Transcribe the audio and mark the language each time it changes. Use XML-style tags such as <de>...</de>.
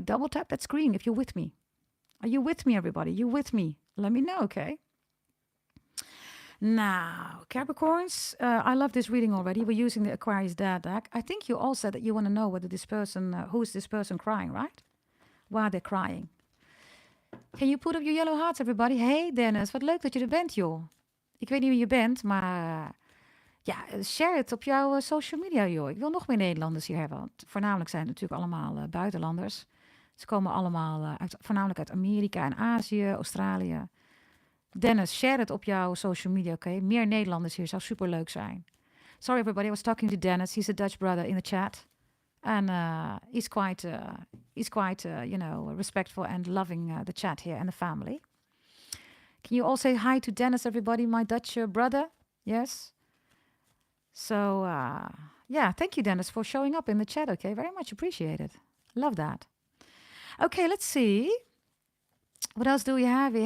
<en>Double tap that screen if you're with me. Are you with me, everybody? You with me? Let me know, okay? Now, Capricorns, I love this reading already. We're using the Aquarius Dad deck. I think you all said that you want to know whether this person, who is this person crying, right? Why they're crying. Can you put up your yellow hearts, everybody?</en> <nl>Hey Dennis, wat leuk dat je er bent, joh. Ik weet niet wie je bent, maar ja, share het op jouw social media, joh. Ik wil nog meer Nederlanders hier hebben. Want voornamelijk zijn het natuurlijk allemaal buitenlanders. Ze komen allemaal voornamelijk uit Amerika en Azië, Australië. Dennis, share het op jouw social media, oké? Meer Nederlanders hier, zou superleuk zijn.</nl> <en>Sorry everybody, I was talking to Dennis. He's a Dutch brother in the chat. And he's quite respectful and loving the chat here and the family. Can you all say hi to Dennis, everybody, my Dutch brother? Yes? So, thank you, Dennis, for showing up in the chat, okay? Very much appreciated. Love that. Okay, let's see. What else do we have here?</en>